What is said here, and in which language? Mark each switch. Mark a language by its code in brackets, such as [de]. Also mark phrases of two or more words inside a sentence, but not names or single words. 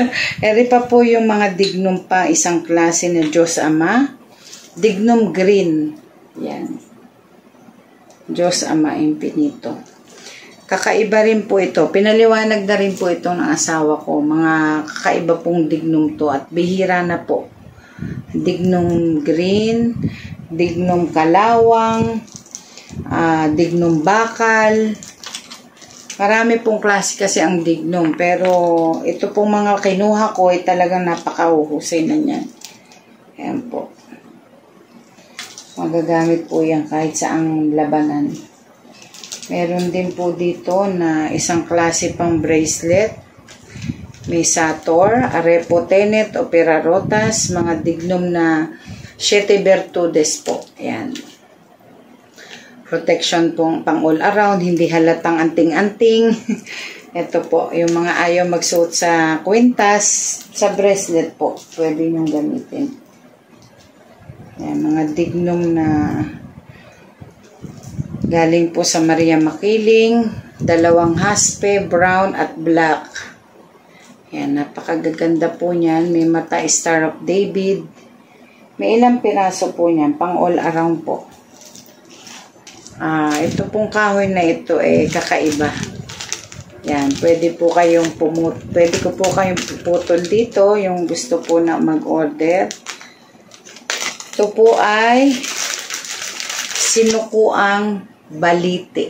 [tl] Eri pa po yung mga dignum pa, isang klase na Diyos Ama. Dignum green. Yan. Diyos Ama Infinito. Kakaiba rin po ito. Pinaliwanag na rin po ito ng asawa ko. Mga kakaiba pong dignum to at bihira na po. Dignum green, dignum kalawang, dignum bakal. Marami pong klase kasi ang dignum. Pero ito pong mga kinuha ko ay talagang napakahusay na niyan. Ayan po. Magagamit po yan kahit saang labanan. Meron din po dito na isang klase pang bracelet. May [la] Sator, Arepo Tenet, Opera Rotas, [tl] mga dignum na [es] Siete Virtudes [tl] po. Ayan. Protection pong pang [en] all around, [tl] hindi halatang anting-anting. Ito po, yung mga ayaw magsuot sa kwintas, sa bracelet po, pwede nyong gamitin. Ayan, mga dignum na galing po sa Maria Makiling, dalawang haspe, brown at black. Ayan, napakagaganda po niyan. May mata Star of David. May ilang piraso po niyan, pang [en] all around [tl] po. Ito pong kahoy na ito kakaiba. Yan, pwede ko po kayong puputol dito yung gusto po na mag-order. Ito po ay sinukuang balite.